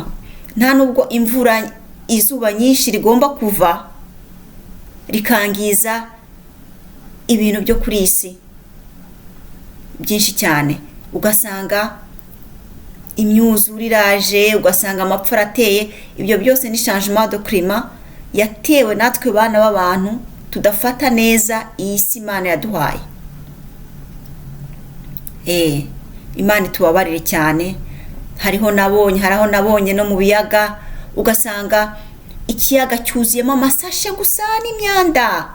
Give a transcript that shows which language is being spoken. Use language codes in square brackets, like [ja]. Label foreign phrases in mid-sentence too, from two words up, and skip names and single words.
[rw] Nta nubwo imvura izuba nyinshi rigomba kuva rikangiza ibintu byo kuri isi byinshi cyane. Ugasanga imyuzure iraje, ugasanga amapfa arateye. Ibyo byose ni [fr] changement de climat [rw] yatewe natwe bana b'abantu tudafata neza iyi si Imana yaduhaye. Imana itubabarire cyane. Haraho nabonye no mu biyaga, ugasanga ikiyaga cyuzuyemo amasashe gusa n'imyanda.